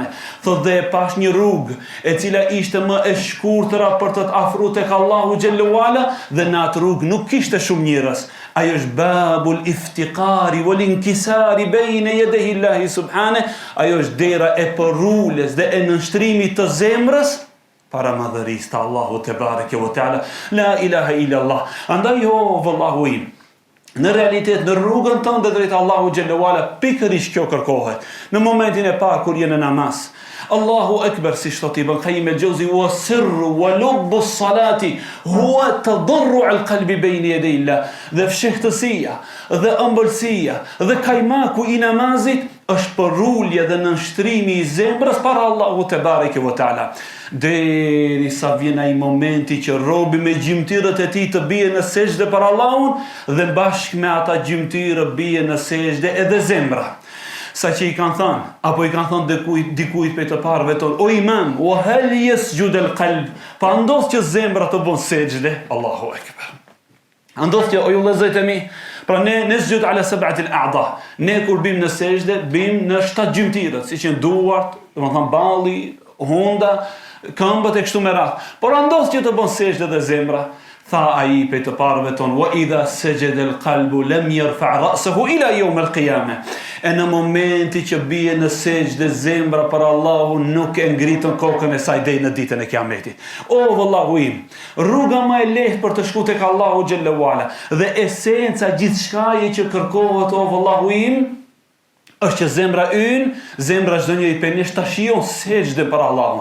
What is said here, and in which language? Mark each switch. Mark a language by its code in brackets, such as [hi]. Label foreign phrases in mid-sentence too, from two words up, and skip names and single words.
[sq] Thotë dhe e pash një rrugë e cila ishte më e shkurtëra për të afruar tek [ar] الله جل وعلا [sq] dhe në atë rrugë nuk kishte shumë njerëz. Ajo është [ar] باب الافتقار والانكسار بين يدي الله سبحانه. [sq] Ajo është dera e përrulles dhe e nënshtrimit të zemrës para madhërisë të Allahu [ar] تبارك وتعالى. لا إله إلا الله. [sq] Andaj jo vallahu im, në realitet në rrugën tënde drejt [ar] الله جل وعلا [sq] pikërisht kjo kërkohet. Në momentin e parë kur je në namaz, [ar] الله أكبر, [sq] si thot Ibn Qayyim al-Jawzi, [ar] وسر ولب الصلاة هو تضرع القلب بين يدي الله. [sq] Dhe fshehtësia dhe ëmbëlsia dhe kajmaku i namazit është përrulje dhe nënshtrimi i zemrës para Allahu [ar] تبارك وتعالى. [sq] Derisa vjen ai momenti që robi me gjymtyrët e tij të bie në sejdë për Allahun dhe bashkë me ata gjymtyrë bie në sejdë edhe zemra. Sa që i kanë thënë, apo i kanë thënë dikujt për të parëve tonë: "O imam, [ar] وهل يسجد القلب?" [sq] Pa ndodh që zemra të bën sejdë. [ar] الله أكبر. [sq] Ndodh që o ju vëllezërit e mi, pra ne [ar] سجود على سبعة الأعضاء. [sq] Ne kur bim në sejdë, bim në 7 gjymtyrët, siç janë duart, domethënë balli, hunda, këmbët e kështu me radhë. Por ndodh që të bën sejdë dhe zemra. Tha ai për të parëve tonë: [ar] "وإذا سجد القلب لم يرفع رأسه إلى يوم القيامة." [sq] E në momenti që bie në sejdë zemra për Allahu nuk e ngritën kokën e saj deri në ditën e Kiametit. O vallahu im, rruga më e lehtë për të shkuar tek [ar] الله جل وعلا [sq] dhe esenca gjithçkaje që kërkohet o vallahu im është që zemra ynë, zemra çdo njeri prej nesh ta shijon sejdë për Allahun.